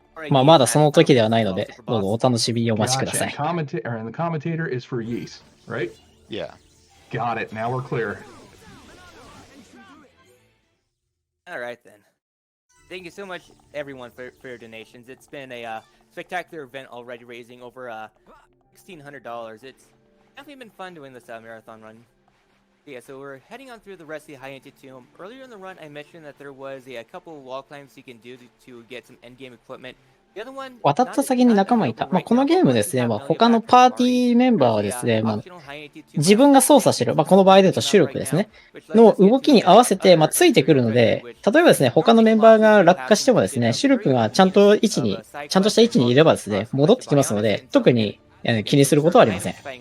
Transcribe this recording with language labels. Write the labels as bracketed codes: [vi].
[ja] まだその時ではないので、どうぞお楽しみにお待ちください。 [en] The commentator is for Yeast, right? Yeah. Got it. Now we're clear. All right, then. Thank you so much, everyone, for your donations. It's been a spectacular event already, raising over $1,600. It's definitely been fun doing this marathon run. Yeah, so we're heading on through the rest of the High-Ante tomb. Earlier in the run, I mentioned that there was a couple of wall climbs you can do to get some endgame equipment. [ja] 渡った先に仲間いた。このゲームですね、他のパーティーメンバーはですね、自分が操作してる、この場合で言うと主力ですね、の動きに合わせて、ついてくるので、例えばですね、他のメンバーが落下してもですね、主力がちゃんとした位置にいればですね、戻ってきますので、特に気にすることはありません。